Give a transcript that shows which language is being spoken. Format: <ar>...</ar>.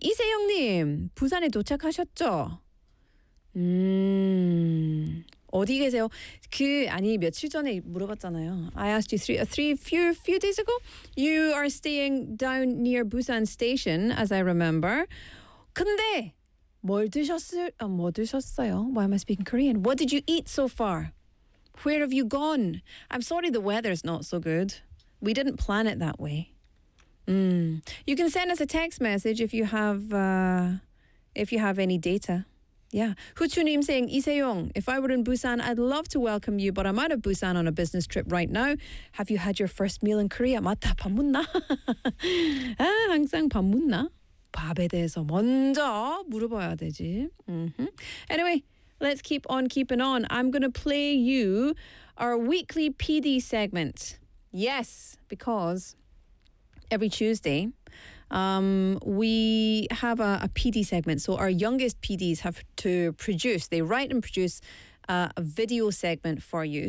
<ko>이세영님, 부산에 도착하셨죠? 어디 계세요? 그 아니 며칠 전에 물어봤잖아요.</ko> <en>I asked you a few days ago. You are staying down near Busan Station, as I remember.</en> <ko>근데 뭐 드셨어요?</ko> <en>Why am I speaking Korean? What did you eat so far? Where have you gone? I'm sorry the weather's not so good. We didn't plan it that way. You can send us a text message if you have any data. Yeah. 후추님 saying, 이세용, if I were in Busan, I'd love to welcome you, but I'm out of Busan on a business trip right now. Have you had your first meal in Korea?</en> <ko>맞다, 밥 묻나? 아, 항상 밥 묻나? 밥에 대해서 먼저 물어봐야 되지.</ko> <en>Mm-hmm. Anyway, let's keep on keeping on. I'm going to play you our weekly PD segment. Yes, because every Tuesday, we have a PD segment. So our youngest PDs have to produce, they write and produce a video segment for you.</en>